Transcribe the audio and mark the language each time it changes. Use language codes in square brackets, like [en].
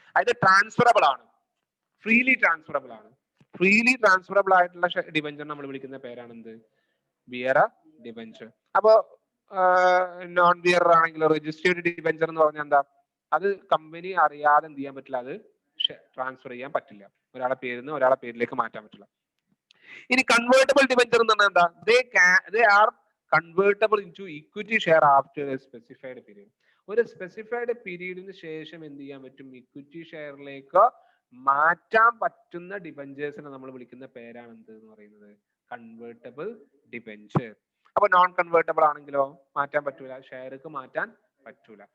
[ml] അതായത് ട്രാൻസ്ഫറബിൾ ആണ്, freely transferable ആണ്. ഫ്രീലി ട്രാൻസ്ഫറബിൾ ആയിട്ടുള്ള ഡിബഞ്ചർ നമ്മൾ വിളിക്കുന്ന പേരാണ് എന്ത്, ബിയറ ഡിബഞ്ചർ. അപ്പൊ നോൺ ബിയർ ആണെങ്കിൽ രജിസ്റ്റേർഡ് ഡിബഞ്ചർ എന്ന് പറഞ്ഞാൽ എന്താ, അത് കമ്പനി അറിയാതെ എന്ത് ചെയ്യാൻ പറ്റില്ല, അത് ട്രാൻസ്ഫർ ചെയ്യാൻ പറ്റില്ല, ഒരാളെ പേരിൽ നിന്ന് ഒരാളെ പേരിലേക്ക് മാറ്റാൻ പറ്റില്ല. ഇനി കൺവേർട്ടബിൾ ഡിബഞ്ചർ എന്ന് പറഞ്ഞാൽ എന്താ, [en] they are convertible into equity share after a specified period. [ml] ഒരു സ്പെസിഫൈഡ് പീരീഡിന് ശേഷം എന്ത് ചെയ്യാൻ പറ്റും, ഇക്വിറ്റി ഷെയറിലേക്ക് മാറ്റാൻ പറ്റുന്ന ഡിബഞ്ചേഴ്സിനെ നമ്മൾ വിളിക്കുന്ന പേരാണ് എന്ത് എന്ന് പറയുന്നത്, കൺവേർട്ടബിൾ ഡിബഞ്ചർ. അപ്പൊ നോൺ കൺവേർട്ടബിൾ ആണെങ്കിലോ മാറ്റാൻ പറ്റൂല, ഷെയർക്ക് മാറ്റാൻ പറ്റൂല.